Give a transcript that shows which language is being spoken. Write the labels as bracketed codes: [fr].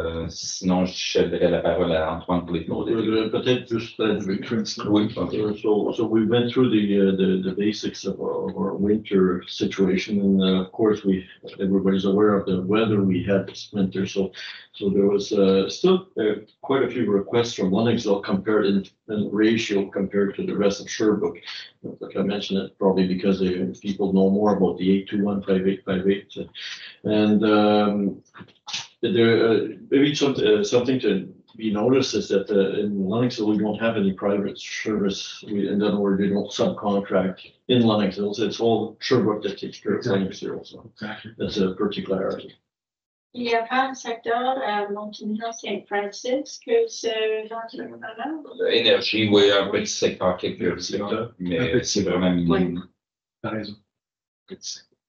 [fr] Sinon, je céderai la parole à Antoine pour les peut-être juste oui, okay. [en] So we went through the basics of our winter situation, and of course everybody's aware of the weather we had this winter. So there was still quite a few requests from Lennoxville compared in ratio compared to the rest of Sherbrooke. Like I mentioned, it probably because people know more about the 821-5858, and there maybe something to be noticed is that in Lennoxville we don't have any private service. In other words, we don't subcontract in Lennoxville. So it's all Sherbrooke that takes care of Lennoxville. So that's a particularity. [fr] Il n'y a pas un secteur à Montigny-Saint-Francis que c'est l'entrepreneur? Énergie, oui, un petit secteur quelque secteur, mais c'est vraiment minime. Oui. T'as raison. Petit secteur.